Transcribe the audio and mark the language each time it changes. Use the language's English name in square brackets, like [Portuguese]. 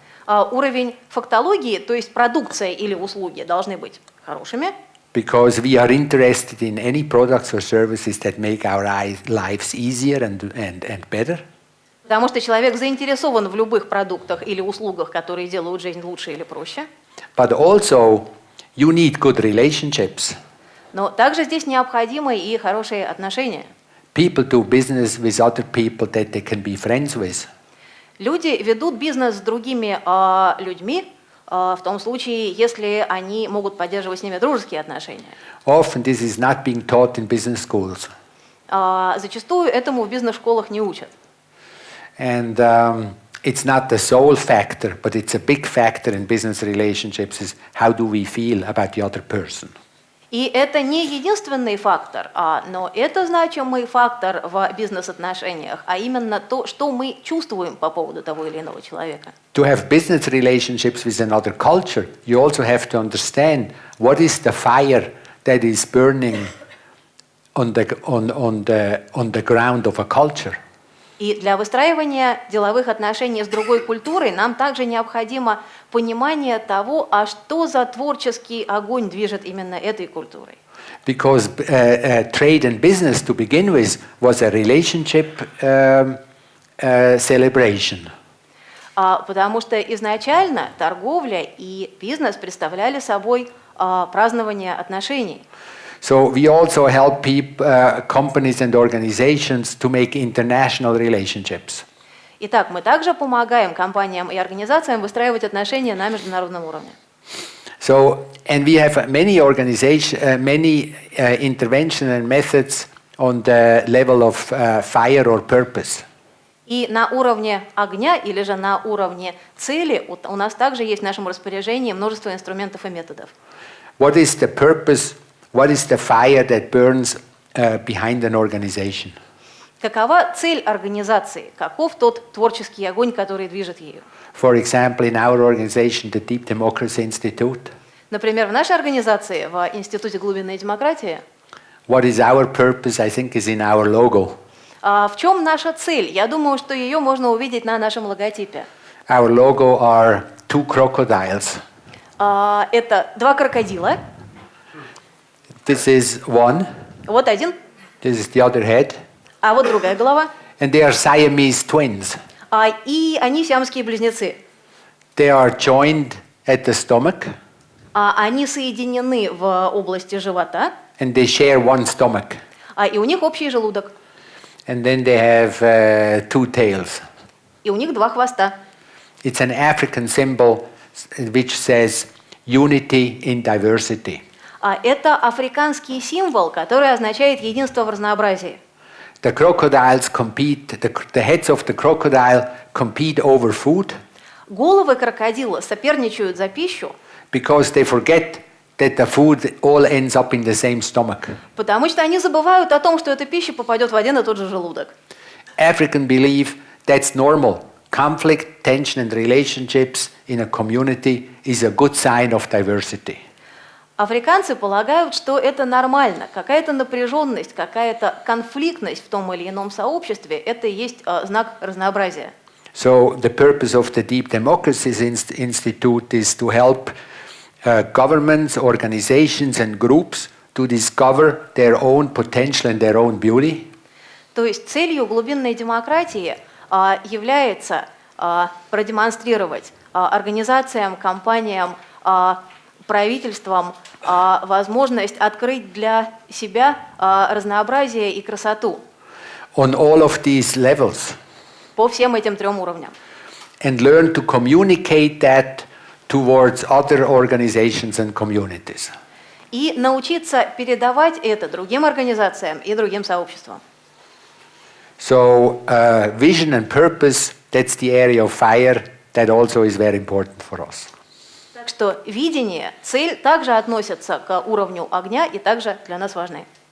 [Russian] Уровень фактологии, то есть продукция или услуги, должны быть хорошими. [English] Because we are interested in any products or services that make our lives easier and better. [Russian] Потому что человек заинтересован в любых продуктах или услугах, которые делают жизнь лучше или проще. [English] But also, you need good relationships. [Russian] Но также здесь необходимы и хорошие отношения. [English] People do business with other people that they can be friends with. [Russian] Люди ведут бизнес с другими людьми, в том случае, если они могут поддерживать с ними дружеские отношения. [English] Often this is not being taught in business schools. [Russian] Зачастую этому в бизнес-школах не учат. [English] And it's not the sole factor, but it's a big factor in business relationships is how do we feel about the other person. [Russian] И это не единственный фактор, но это значимый фактор в бизнес-отношениях, а именно то, что мы чувствуем по поводу того или иного человека. [English] To have business relationships with another culture, you also have to understand what is the fire that is burning on the ground of a culture. [Russian] И для выстраивания деловых отношений с другой культурой нам также необходимо понимание того, а что за творческий огонь движет именно этой культурой. [English] Because trade and business to begin with was a relationship celebration. [Russian] Потому что изначально торговля и бизнес представляли собой празднование отношений. [English] So we also help companies and organizations to make international relationships. [Russian] Итак, мы также помогаем компаниям и организациям выстраивать отношения на международном уровне. [English] So, and we have many intervention and methods on the level of fire or purpose. [Russian] И на уровне огня или же на уровне цели у нас также есть в нашем распоряжении множество инструментов и методов. [English] What is the purpose? What is the fire that burns behind an organization? [Russian] Какова цель организации? Каков тот творческий огонь, который движет ею? [English] For example, in our organization, the Deep Democracy Institute. [Russian] Например, в нашей организации, в Институте глубинной демократии, [English] What is our purpose, I think, is in our logo. [Russian] в чем наша цель? Я думаю, что ее можно увидеть на нашем логотипе. [English] Our logo are two crocodiles. [Russian] Это два крокодила. [English] This is one. [Russian] Вот один, [English] This is the other head. [Russian] а вот другая голова. [English] And they are Siamese twins. [Russian] И они сиамские близнецы. [English] They are joined at the stomach. [Russian] Они соединены в области живота. [English] And they share one stomach. [Russian] И у них общий желудок. [English] And then they have two tails. [Russian] И у них два хвоста. [English] It's an African symbol which says unity in diversity. [Russian] Это африканский символ, который означает единство в разнообразии. [English] The crocodiles compete, the heads of the crocodile compete over food. [Russian] Головы крокодила соперничают за пищу, [English] Because they forget that the food all ends up in the same stomach. [Russian] потому что они забывают о том, что эта пища попадет в один и тот же желудок. [English] African believe that's normal. Conflict, tension and relationships in a community is a good sign of diversity. [Russian] Африканцы полагают, что это нормально. Какая-то напряженность, какая-то конфликтность в том или ином сообществе – это и есть знак разнообразия. [English] So the purpose of the Deep Democracies Institute is to help governments, organizations and groups to discover their own potential and their own beauty. [Russian] То есть целью глубинной демократии является продемонстрировать организациям, компаниям, правительствам возможность открыть для себя разнообразие и красоту. [English] On all of these levels. [Russian] По всем этим трем уровням. [English] And learn to communicate that towards other organizations and communities. [Russian] И научиться передавать это другим организациям и другим сообществам. [English] So vision and purpose, that's the area of fire, that also is very important for us. [Russian] Так что видение, цель также относятся к уровню огня и также для нас важны.